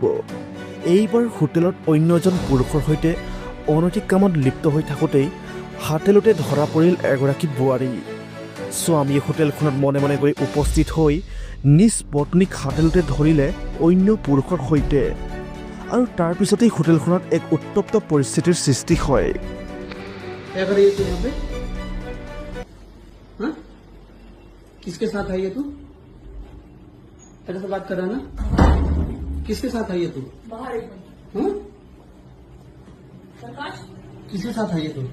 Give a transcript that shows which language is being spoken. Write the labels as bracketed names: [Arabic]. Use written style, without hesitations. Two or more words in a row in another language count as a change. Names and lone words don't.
[Assamese] এইবাৰ হোটেলত অন্য এজন পুৰুষৰ সৈতে অনৈতিক কামত লিপ্ত হৈ থাকোঁতেই হাতেলোতে ধৰা পৰিল এগৰাকী বোৱাৰী। স্বামীয়ে হোটেলখনত মনে মনে গৈ উপস্থিত হৈ নিজ পত্নীক হাতেলোতে ধৰিলে অন্য পুৰুষৰ সৈতে, আৰু তাৰ পিছতেই হোটেলখনত এক উত্তপ্ত পৰিস্থিতিৰ সৃষ্টি হয়। [Hindi] किसके साथ आई है तू? तेरे से बात कर रहा ना? किसके साथ आई है तू? बाहर एक मिनट। हाँ? प्रकाश किसके साथ आई है तू?